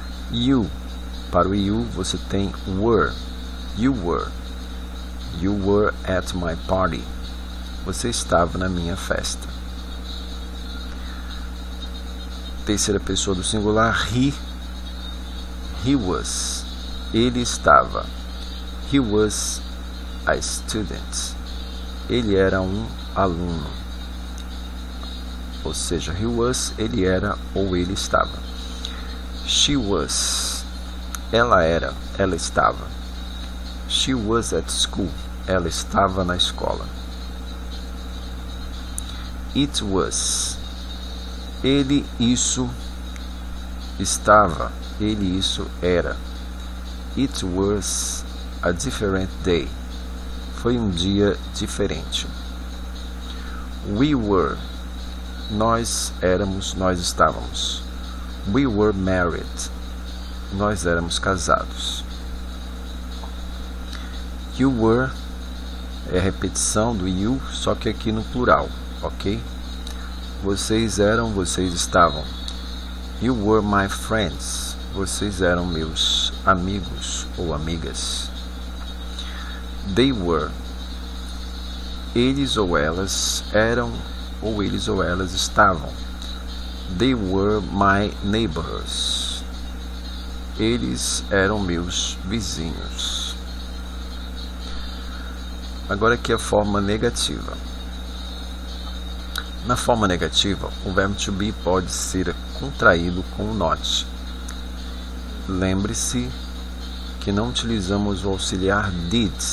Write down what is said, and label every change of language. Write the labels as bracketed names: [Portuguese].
[Portuguese] You, para o you você tem were, [English] you were. You were at my party, [Portuguese] você estava na minha festa. Terceira pessoa do singular, [English] he was, [Portuguese] ele estava. [English] He was a student, [Portuguese] ele era um aluno. ou seja, [English] he was, [Portuguese] ele era ou ele estava. [English] She was, [Portuguese] ela era, ela estava. [English] She was at school, [Portuguese] ela estava na escola. [English] It was, [Portuguese] ele, isso, estava, ele, isso, era. [English] It was a different day, [Portuguese] foi um dia diferente. [English] We were, [Portuguese] nós éramos, nós estávamos. [English] We were married, [Portuguese] nós éramos casados. [English] You were [Portuguese] é a repetição do you, só que aqui no plural, ok? Vocês eram, vocês estavam. [English] You were my friends, [Portuguese] vocês eram meus amigos ou amigas. [English] They were, [Portuguese] eles ou elas eram ou eles ou elas estavam. [English] They were my neighbors, [Portuguese] eles eram meus vizinhos. Agora aqui a forma negativa. Na forma negativa, o verbo to be pode ser contraído com o not. Lembre-se que não utilizamos o auxiliar did.